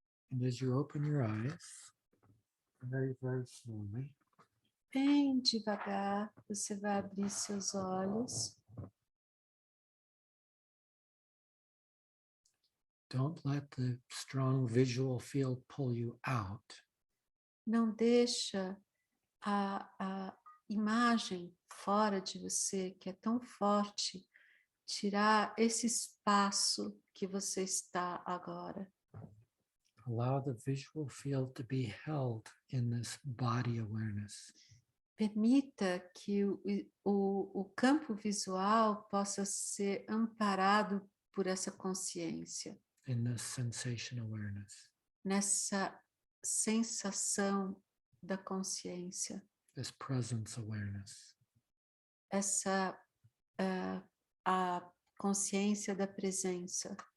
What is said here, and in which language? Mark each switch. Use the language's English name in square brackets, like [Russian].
[English] And as you open your eyes, very, very slowly, [Portuguese] Bem devagar, você vai abrir seus olhos. [English] don't let the strong visual field pull you out. [Portuguese] Não deixa a imagem fora de você, que é tão forte, tirar esse espaço que você está agora. [English] Allow the visual field to be held in this body awareness. [Portuguese] Permita que o campo visual possa ser amparado por essa consciência, [English] In this sensation awareness, [Portuguese] nessa sensação da consciência, [English] this presence awareness. [Portuguese] essa a consciência da presença.